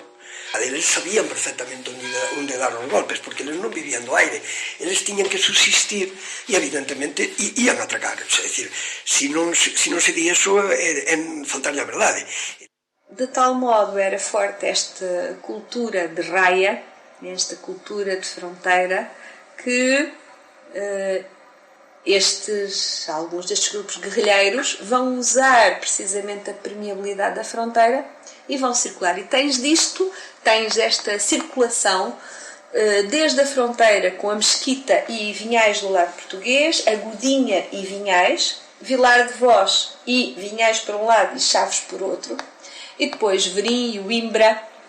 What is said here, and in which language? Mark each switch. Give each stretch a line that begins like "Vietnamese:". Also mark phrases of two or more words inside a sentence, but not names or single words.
Galician: Eles sabían perfectamente onde dar os golpes, porque eles non vivían do aire. Eles tiñan que subsistir e, evidentemente, ian a atracar. É dicir, se non se di eso, é faltarlle a verdade.
Portuguese: De tal modo era forte esta cultura de raia, esta cultura de fronteira, que alguns destes grupos guerrilheiros vão usar precisamente a permeabilidade da fronteira e vão circular. E tens esta circulação desde a fronteira com a Mesquita e Vinhais do lado português, a Godinha e Vinhais, Vilar de Voz e Vinhais por um lado e Chaves por outro, e depois Verim e Uimbra,